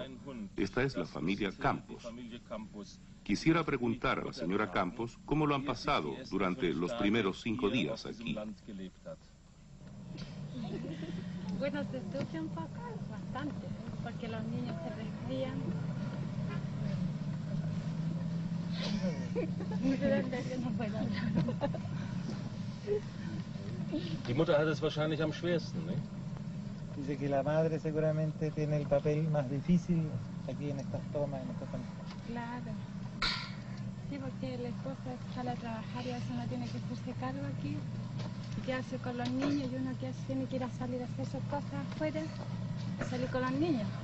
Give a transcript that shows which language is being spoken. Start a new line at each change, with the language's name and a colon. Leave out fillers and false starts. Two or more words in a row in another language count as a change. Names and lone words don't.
Spanish: Esta es la familia Campos. Quisiera preguntar a la señora Campos cómo lo han pasado durante los primeros 5 días aquí. Bueno, se sufre un poco, bastante, porque los niños se resfrían. No puedo hablar.
German: Die Mutter hat es wahrscheinlich am schwersten,
Spanish: ¿no? Dice que la madre seguramente tiene el papel más difícil aquí en estas tomas, en estas pantallas. Claro. Sí, porque la esposa sale a trabajar y a veces uno tiene que hacerse cargo aquí. Y quedarse con los niños y uno que tiene que ir a salir a hacer sus cosas afuera, salir con los niños.